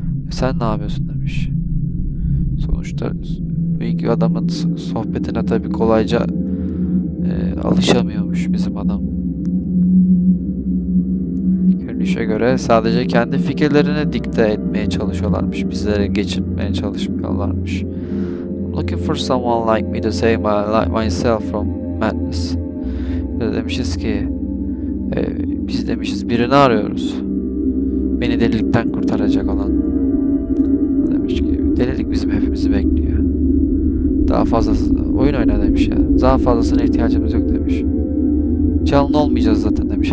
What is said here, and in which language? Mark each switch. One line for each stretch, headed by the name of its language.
Turkish: Sen ne yapıyorsun demiş. Sonuçta bu iki adamın sohbetine tabii kolayca alışamıyormuş bizim adam. Görünüşe göre sadece kendi fikirlerini dikte etmeye çalışıyorlarmış. Bizlere geçirmeye çalışmıyorlarmış.
English: I'm looking for someone like me to save myself from madness.
Turkish: Demişiz ki biz demişiz birini arıyoruz. Beni delilikten kurtaracak olan. Delilik bizim hepimizi bekliyor. Daha fazlası oyun oyna demiş ya. Daha fazlasına ihtiyacımız yok demiş. Canlı olmayacağız zaten demiş.